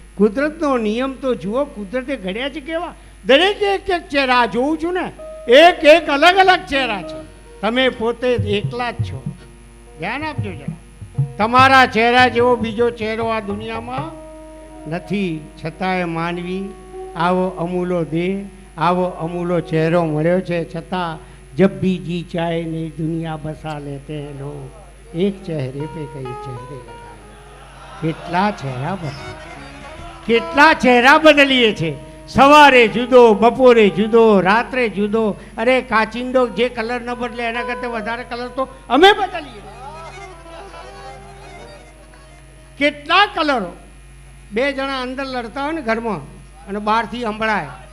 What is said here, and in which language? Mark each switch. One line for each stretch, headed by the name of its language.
Gujarati: કુદરતનો નિયમ તો જુઓ, કુદરતે ઘડ્યા છે કેવા. દરેક એક એક ચહેરા જોઉં છું ને, એક એક અલગ અલગ ચહેરા છે. તમે પોતે એકલા જ છો. ધ્યાન આપજો જરા. તમારા ચહેરા જેવો બીજો ચહેરો આ દુનિયામાં નથી. છતાંય માનવી આવો અમૂલો દેહ, આવો અમૂલો ચહેરો મળ્યો છે.
Hindi: છતાં જબ भी जी चाहे नहीं दुनिया बसा लेते हैं लोग, एक चेहरे पे कई चेहरे लगाए.
Gujarati: કેટલા ચહેરા બદલીએ, કેટલા ચહેરા બદલીએ છે. સવારે જુદો, બપોરે જુદો, રાત્રે જુદો. અરે કાચિંડો જે કલર ન બદલે એના કરતાં વધારે કલર તો અમે બદલીએ. કેટલા કલરો. બે જણા અંદર લડતા હોય ને ઘરમાં અને બહારથી સંભળાય.